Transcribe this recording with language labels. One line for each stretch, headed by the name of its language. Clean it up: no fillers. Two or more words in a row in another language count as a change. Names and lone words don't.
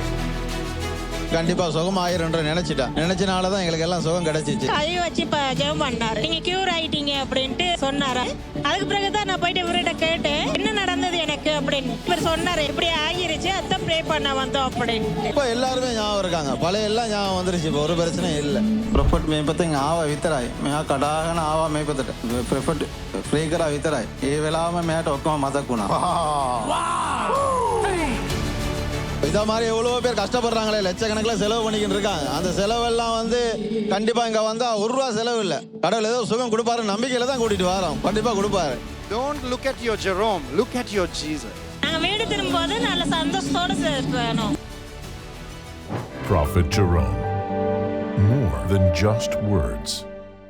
Tamil: கண்டிப்பா சுகம் ஆயிரம் நினைச்சனாலதான் எங்களுக்கு எல்லாம் சுகம் கிடைச்சிச்சு. கை வச்சு ஜெபம் பண்ணாரு. நீங்க கியூர் ஆயிட்டீங்க அப்படின்ட்டு சொன்னாரு. அதுக்கு பிறகுதான் நான் போயிட்டு இவர்கிட்ட கேட்டேன் என்ன நடந்தது எனக்கு அப்படின்னு. இவர் சொன்னாரு இப்படி ஆகிருச்சு, அதான் ப்ரே பண்ண வந்தோம் அப்படின்னு. இப்ப எல்லாருமே ஞாபகம் இருக்காங்க. பழைய எல்லாம் ஞாபகம் வந்துருச்சு. இப்போ ஒரு பிரச்சனையும் இல்லை.
Sinhala: ප්‍රොෆට් මේ පතෙන් ආවා විතරයි. මෙයා කඩාගෙන ආවා මේ පතට. ප්‍රොෆට් ප්‍රේ කරා විතරයි. ඒ වෙලාවම මෙයාට ඔක්කොම මතක් වුණා.
Tamil: இதை மாதிரி எவ்வளோ பேர் கஷ்டப்படுறாங்களே, லட்சக்கணக்கில் செலவு பண்ணிக்கிட்டு இருக்காங்க. அந்த செலவெல்லாம் வந்து கண்டிப்பா இங்க வந்தா ₹1 செலவு இல்லை. கடவுள் ஏதோ சுகம் கொடுப்பாரு நம்பிக்கையில தான் கூட்டிட்டு வரோம். கண்டிப்பா கொடுப்பாரு.
English: Don't look at your Jerome, look at your Jesus.
Tamil: நாங்க வீடு திரும்பும்போது நல்ல சந்தோஷத்தோட வேணும்.
English: Prophet Jerome, more than just words.